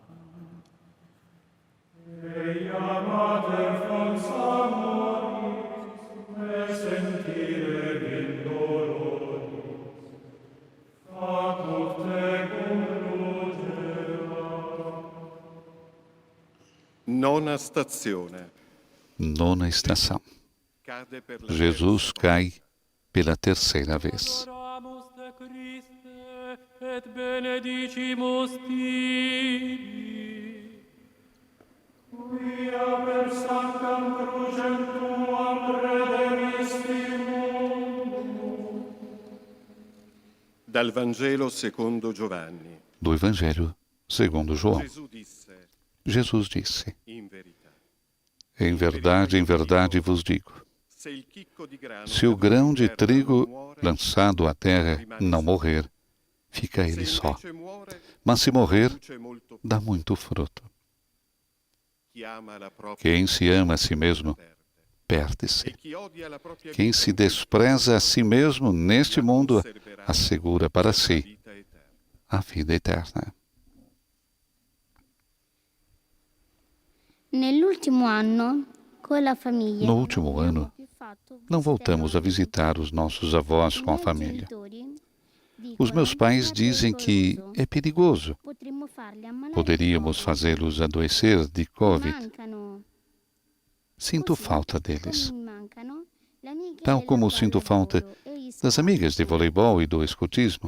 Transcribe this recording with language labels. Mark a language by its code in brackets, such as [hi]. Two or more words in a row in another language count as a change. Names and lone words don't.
[la] Eia mater fons amoris, me sentire in doloris, facut tecum lugera. [it] Nona stazione. [pt] Nona estação. [it] Cade per la [pt] Jesus cai pela terceira vez. [la] Adoramus te Christe, et benedicimus tibi. Quia per sanctam crucem tuam redemisti mundum. [it] Dal Vangelo secondo Giovanni. [pt] Do Evangelho segundo João. [it] Gesù disse, [pt] Jesus disse: [it] in verità, [pt] em verdade vos digo, [it] se il chicco di grano [pt] se o grão de [it] terra non [pt] trigo [it] muore, [pt] lançado à terra não morrer, fica [it] se [pt] ele só. [it] invece muore, [pt] Mas se morrer, [it] produce molto [pt] dá muito fruto. [it] chi ama la propria [pt] Quem se ama a si mesmo, [it] perde. [pt] perde-se. [it] E chi odia la propria [pt] Quem [it] vita [pt] se despreza a si mesmo neste mundo, [it] conserverà [pt] assegura para [it] la si vita eterna. [pt] a vida eterna. [it] Nell'ultimo anno, con la famiglia, [pt] No último ano, não voltamos a visitar os nossos avós com a família. Os meus pais dizem que é perigoso. Poderíamos fazê-los adoecer de Covid. Sinto falta deles, tal como sinto falta das amigas de voleibol e do escotismo.